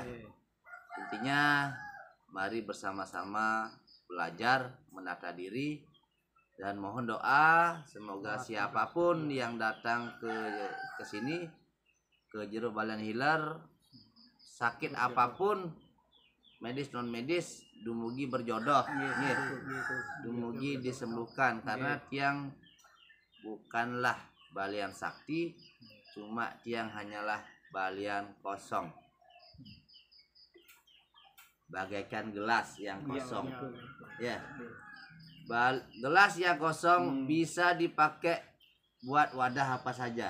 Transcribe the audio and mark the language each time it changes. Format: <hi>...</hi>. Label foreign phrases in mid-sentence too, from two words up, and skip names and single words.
<id>Intinya mari bersama-sama belajar menata diri dan mohon doa semoga siapapun yang datang ke sini ke Jero Balen Hilir, sakit apapun medis non medis dumugi berjodoh dumugi disembuhkan karena tiang bukanlah balian sakti, cuma tiang hanyalah balian kosong, bagaikan gelas yang kosong. Ya, gelas yang kosong bisa dipakai buat wadah apa saja.</id>